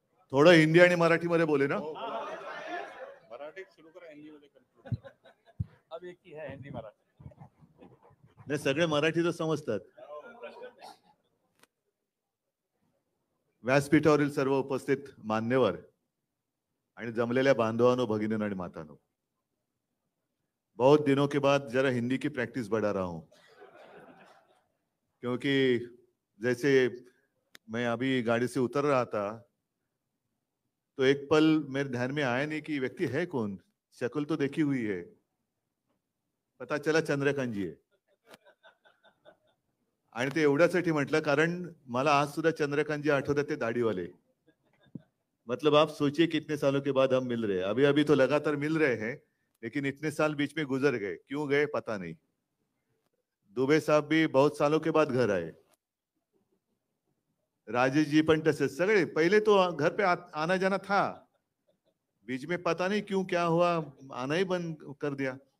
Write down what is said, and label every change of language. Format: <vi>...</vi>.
<mr>थोडं हिंदी आणि मराठी मध्ये बोले ना. मराठी सुरू करा, हिंदी मध्ये कंक्लूड.</mr> <hi>अब एक ही है हिंदी मराठी.</hi> <mr>नाही सगळे मराठी तर समजतात. व्यासपीठावरील सर्व उपस्थित मान्यवर आणि जमलेल्या बांधवांनो, भगिनींनो आणि मातांनो,</mr> <hi>बहुत दिनों के बाद जरा हिंदी की प्रैक्टिस बढ़ा रहा हूं, क्योंकि जैसे मैं अभी गाड़ी से उतर रहा था तो एक पल मेरे ध्यान में आया नहीं कि व्यक्ति है कौन. शक्ल तो देखी हुई है, पता चला चंद्रकांत जी है.</hi> <mr>आणि ते एवढ्यासाठी म्हटलं कारण मला आज सुद्धा चंद्रकांत जी आठवतात, ते दाढीवाले.</mr> <hi>मतलब आप सोचिए कितने सालों के बाद हम मिल रहे हैं. अभी अभी तो लगातार मिल रहे हैं, लेकिन इतने साल बीच में गुजर गए. क्यों गए पता नहीं. दुबे साहब भी बहुत सालों के बाद घर आए. राजेश जी</hi> <mr>पण तसे सगळे.</mr> <hi>पहले तो घर पे आना जाना था, बीच में पता नहीं क्यों क्या हुआ, आना ही बंद कर दिया.</hi>